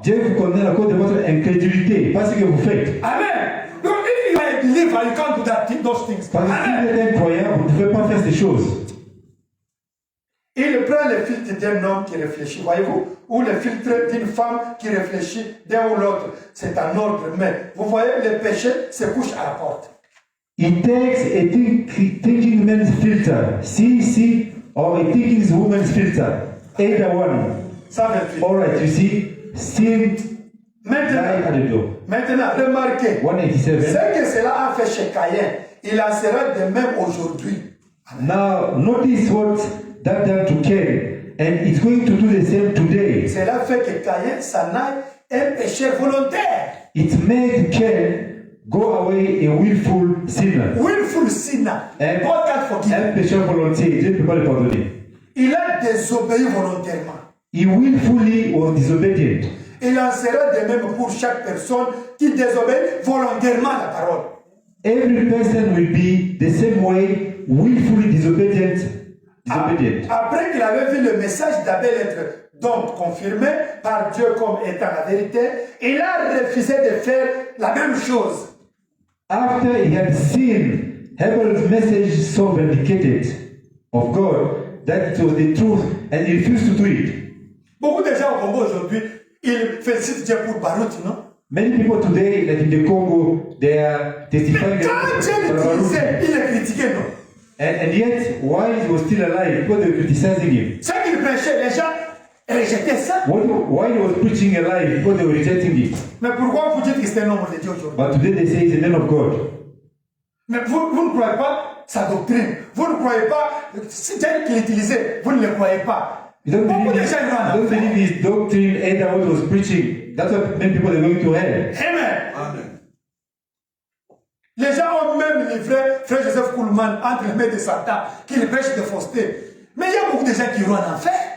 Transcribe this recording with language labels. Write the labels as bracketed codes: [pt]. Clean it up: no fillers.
[fr] Dieu vous condamne à cause de votre incrédulité, pas ce que vous faites. Amen. [en] No, if you are a believer, you can't do those things. [fr] Parce que si Amen. vous êtes un croyant, vous ne pouvez pas faire ces choses. Il prend le filtre d'un homme qui réfléchit, voyez-vous, ou le filtre d'une femme qui réfléchit d'un ou l'autre. C'est un ordre, mais vous voyez, le péché se couche à la porte. [en] It takes a thinking man's filter, CC, or a thinking woman's filter, either one. 128. All right, you see, sin lie at the door. [fr] Maintenant, remarquez, 187. ce que cela a fait chez Caïn, il en sera de même aujourd'hui. [en] Now, notice what that done to Cain, and it's going to do the same today. [fr] Cela fait que Caïn s'en aille un pécheur volontaire. [en] It made Cain go away a willful sinner. Willful sinner. [fr] Un, [en] God can't forgive. [fr] un pécheur volontiers, Dieu ne peut pas le pardonner. Il a désobéi volontairement. [en] He willfully was disobedient. [fr] Il en sera de même pour chaque personne qui désobéit volontairement à la parole. [en] Every person will be the same way, willfully disobedient. [fr] Après qu'il avait vu le message d'Abel être donc confirmé par Dieu comme étant la vérité, il a refusé de faire la même chose. [en] After he had seen Abel's message so vindicated of God that it was the truth, and he refused to do it. [fr] Beaucoup de gens au Congo aujourd'hui, ils félicitent Dieu pour Baruch, non? [en] Many people today, like in the Congo, they are testifying. [fr] Quand Dieu l'utilisait, il est critiqué, non? [en] And yet, while he was still alive, people were criticizing him. [fr] Ce qu'il prêchait, les gens rejetaient ça. [en] While he was preaching alive, people they were rejecting it. [fr] Mais pourquoi vous dites que c'est un homme de Dieu aujourd'hui? [en] But today they say he's a man of God. [fr] Mais vous ne croyez pas sa doctrine. Vous ne croyez pas c'est Dieu qui l'utilisait. Vous ne le croyez pas. [en] You don't [fr] Beaucoup de [en] believe, [fr] gens [en] you don't believe his doctrine and what he was preaching. That's why many people are going to hell. Amen. Amen. [fr] Les gens ont même livré Frère Joseph Kuhlman entre les mains de Satan, qui le prêche de fausseté. Mais il y a beaucoup de gens qui iront en enfer.